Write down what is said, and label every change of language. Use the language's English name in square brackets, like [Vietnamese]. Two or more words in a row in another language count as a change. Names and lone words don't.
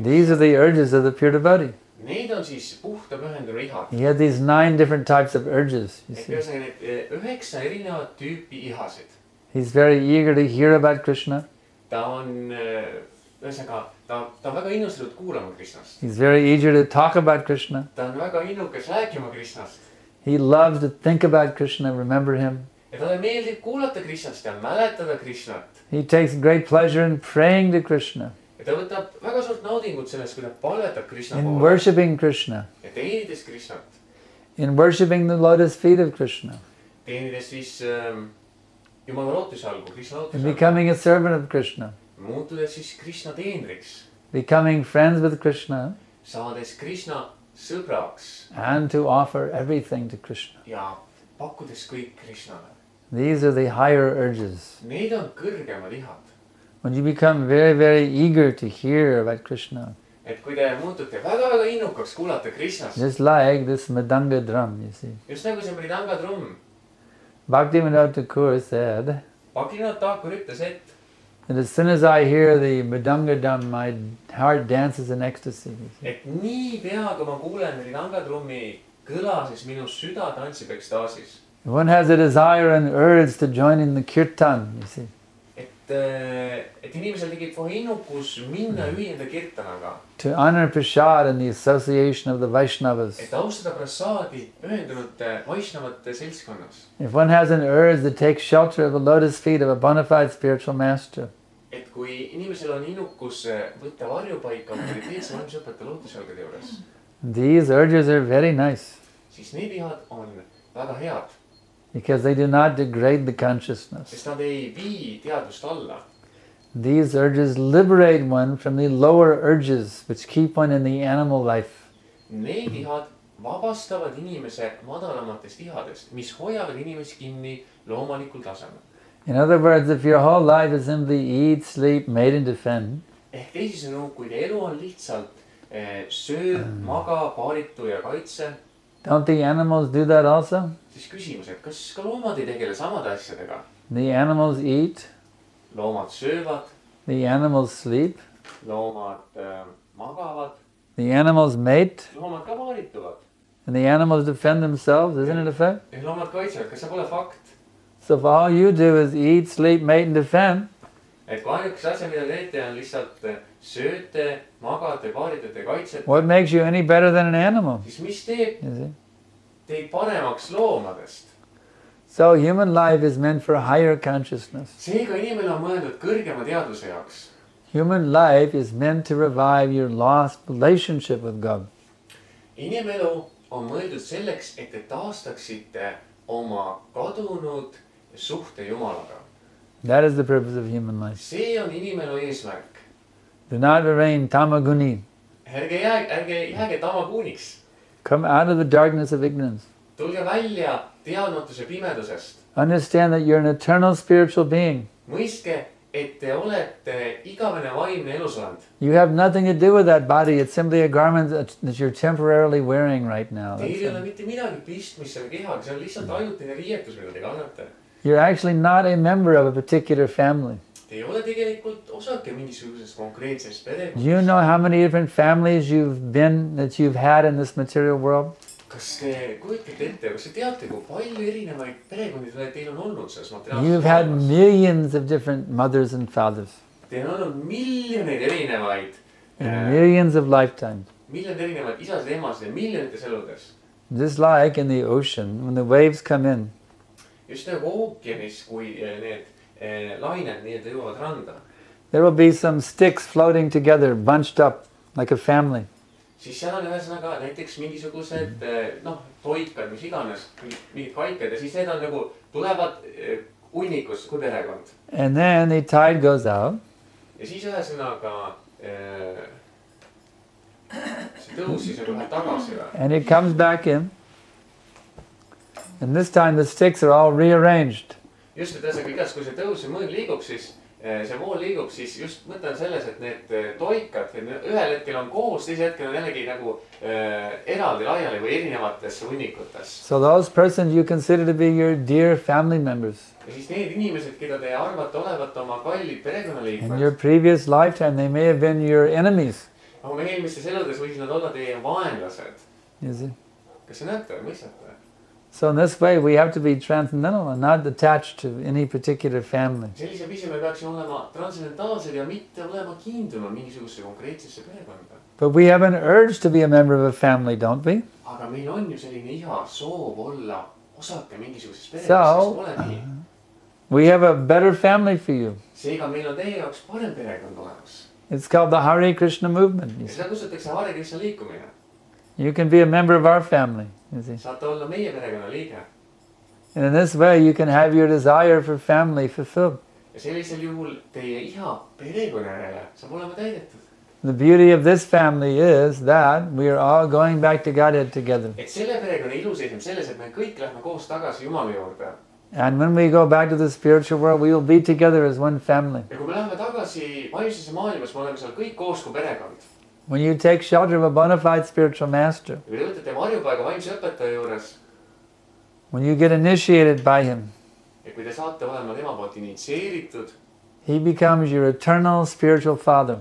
[English] These are the urges of the pure devotee. [Estonian] Need on siis puhta pühendunu ihad. [English] He had these 9 different types of urges. You see. [Estonian] Ühesõnaga need 9 erinevat tüüpi ihasid. [English] He's very eager to hear about Krishna. [Estonian] Ta on, ühesõnaga, ta on väga innustatud kuulama Krishnast. [English] He's very eager to talk about Krishna. [Estonian] Ta on väga innukas rääkima Krishnast. [English] He loves to think about Krishna, remember him. [Estonian] Ja talle meeldib kuulata Krishnast ja mäletada Krishnat. [English] He takes great pleasure in praying to Krishna, [Estonian] Ja ta võtab väga suurt naudingut sellest, kui ta palvetab Krishna [English] in [Estonian] poole. [English] worshipping Krishna, [Estonian] Ja teenides Krishnat. [English] in worshipping the lotus feet of Krishna, [Estonian] Teenides siis Jumala lootusalgu, Krishna [English] in [Estonian] lootusalgu. [English] becoming a servant of Krishna, [Estonian] Muutudes siis Krishna teenriks. [English] becoming friends with Krishna, [Estonian] Saades Krishna sõbraks. [English] and to offer everything to Krishna. [Estonian] Ja pakkudes kõik Krishnale. [English] These are the higher urges. [Estonian] Need on kõrgemad ihad. [English] When you become very, very eager to hear about Krishna, [Estonian] Et kui te muutute väga-väga innukaks kuulata Krishnast. [English] just like this Madanga drum, you see. [Estonian] Just nagu see Mridanga trumm. [English] Bhaktivinoda Thakur said [Estonian] Bhaktivinoda Thakur ütles, et [English] that as soon as I hear the Madanga drum, my heart dances in ecstasy. You see. [Estonian] et niipea, kui ma kuulen Mridanga trummi kõla, siis minu süda tantsib ekstaasis. [English] One has a desire and urge to join in the kirtan, you see. [Estonian] Et inimesel tekib kohe innukus minna ühineda kirtanaga. [English] To honor prasad and the association of the Vaishnavas. [Estonian] Et austada prasaadi pühendunute Vaishnavate seltskonnas. [English] If one has an urge to take shelter of the lotus feet of a bona fide spiritual master, [Estonian] Et kui inimesel on innukus võtta varjupaika autoriteetse vaimsõpeta lootusalgade juures, [English] these urges are very nice [Estonian] siis need ihad on väga head, [English] because they do not degrade the consciousness. [Estonian] sest nad ei vii teadvust alla. [English] These urges liberate one from the lower urges which keep one in the animal life. [Estonian] Need ihad vabastavad inimese madalamatest ihadest, mis hoiavad inimest kinni loomalikul tasemel. [English] In other words, if your whole life is simply eat, sleep, mate and defend, [Estonian] Ehk teisisõnu, kui teie elu on lihtsalt söö, maga, paaritu ja kaitse, [English] don't the animals do that also? [Estonian] siis küsimus, et kas ka loomad ei tegele samade asjadega? [English] The animals eat, [Estonian] Loomad söövad, [English] the animals sleep, [Estonian] loomad magavad, [English] the animals mate, [Estonian] loomad ka paarituvad [English] and the animals defend themselves, isn't it a fact? [Estonian] ja loomad kaitsevad. Kas see pole fakt? [English] So if all you do is eat, sleep, mate and defend, [Estonian] Et kui ainukese asja, mida teete, on lihtsalt sööte, magate, paaritate, kaitsete, [English] what makes you any better than an animal? [Estonian] siis mis teeb [English] You see? [Estonian] teid paremaks loomadest? [English] So human life is meant for higher consciousness. [Estonian] Seega inimene on mõeldud kõrgema teadvuse jaoks. [English] Human life is meant to revive your lost relationship with God. [Estonian] Inimelu on mõeldud selleks, et te taastaksite oma kadunud suhte Jumalaga. [English] That is the purpose of human life. [Estonian] See on inimelu eesmärk. [English] Do not remain tamaguni. [Estonian] Ärge jääge tamakuuniks. [English] Come out of the darkness of ignorance. [Estonian] Tulge välja teadmatuse pimedusest. [English] Understand that you're an eternal spiritual being. [Estonian] Mõistke, et te olete igavene vaimne elusolend. [English] You have nothing to do with that body. It's simply a garment that you're temporarily wearing right now. [Estonian] Teil ei ole mitte midagi pistmist selle kehaga, see on lihtsalt ajutine riietus, mida te kannate. [English] You're actually not a member of a particular family. [Estonian] Te ei ole tegelikult osake mingisugusest konkreetsest perekonnast. [English] Do you know how many different families that you've had in this material world? [Estonian] Kas te kujutate ette, kas te teate, kui palju erinevaid perekondi teil on olnud selles materiaalses [English] You've had millions of different mothers and fathers. [Estonian] Teil on olnud miljoneid erinevaid [English] In millions of lifetimes. [Estonian] miljoneid erinevaid isasid ja emasid ja miljonites eludes. [English] Just like in the ocean, when the waves come in, [Estonian] Just nagu ookeanis, kui need lained nii-öelda jõuavad randa. [English] there will be some sticks floating together, bunched up like a family. [Estonian] siis seal on ühesõnaga näiteks mingisugused noh, toikad, mis iganes, mingid kaikad ja siis need on nagu tulevad hunnikus kui perekond. [English] And then the tide goes out. [Estonian] Ja siis ühesõnaga see tõus siis nagu läheb tagasi või? [English] And it comes back in. And this time the sticks are all rearranged. [Estonian] Just, et ühesõnaga igas, kui see tõus ja mõõn liigub, siis see vool liigub, siis just mõte on selles, et need toikad ühel hetkel on koos, teisel hetkel on jällegi nagu eraldi laiali või erinevates hunnikutes. [English] So those persons you consider to be your dear family members. [Estonian] Ja siis need inimesed, keda te arvate olevat oma kallid perekonnaliikmed. [English] In your previous lifetime they may have been your enemies. [Estonian] Aga eelmistes eludes võisid nad olla teie vaenlased. [English] You see? [Estonian] Kas see näete või mõistate? [English] So in this way we have to be transcendental and not attached to any particular family. [Estonian] Sellise viisi me peaksime olema transcendentaalsed ja mitte olema kiinduma mingisugusesse konkreetsesse perekonda. [English] But we have an urge to be a member of a family, don't we? [Estonian] Aga meil on ju selline iha soov olla osake mingisugusest perekonnast, [English] So, [Estonian] sest pole nii. [English] We have a better family for you. [Estonian] Seega meil on teie jaoks parem perekond olemas. [English] It's called the Hare Krishna movement. [Estonian] Ja seda kutsutakse Hare Krishna liikumine. [English] You can be a member of our family, you see. [Estonian] Saate olla meie perekonna liige. [English] And in this way you can have your desire for family fulfilled. [Estonian] Ja sellisel juhul teie iha perekonna järele saab olema täidetud. [English] The beauty of this family is that we are all going back to Godhead together. [Estonian] Et selle perekonna ilu seisneb selles, et me kõik lähme koos tagasi Jumala juurde. [English] And when we go back to the spiritual world, we will be together as one family. [Estonian] Ja kui me läheme tagasi vaimsesse maailmas, me oleme seal kõik koos kui perekond. [English] When you take shelter of a bona fide spiritual master, [Estonian] Ja kui te võtate varjupaiga vaimse õpetaja juures, [English] when you get initiated by him, [Estonian] ja kui te saate olema tema poolt initsieeritud, [English] he becomes your eternal spiritual father.